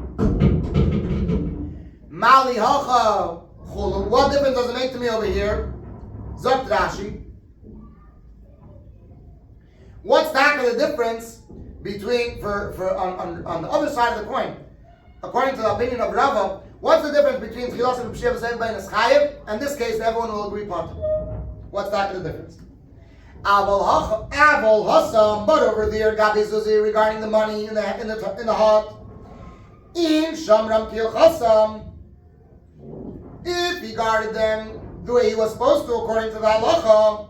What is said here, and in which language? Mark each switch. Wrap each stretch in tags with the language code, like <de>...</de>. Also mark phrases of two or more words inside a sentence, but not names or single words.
<he>Mali hacha chulu.</he> <en>What difference does it make to me over here? Zot Rashi. What's the difference between on the other side of the coin? According to the opinion of Rava, what's the difference between</en> <he>Tchilasa b'pshia v'seiv v'oines chayev,</he> <en>and this case everyone will agree upon? What's the difference?</en> <he>Aval hasam,</he> <en>but over there,</en> <he>Gabi Zuzi,</he> <en>regarding the money in the hut. In</en> <he>Shamram Kil Chasam,</he> <en>if he guarded them the way he was supposed to, according to the halacha.</en>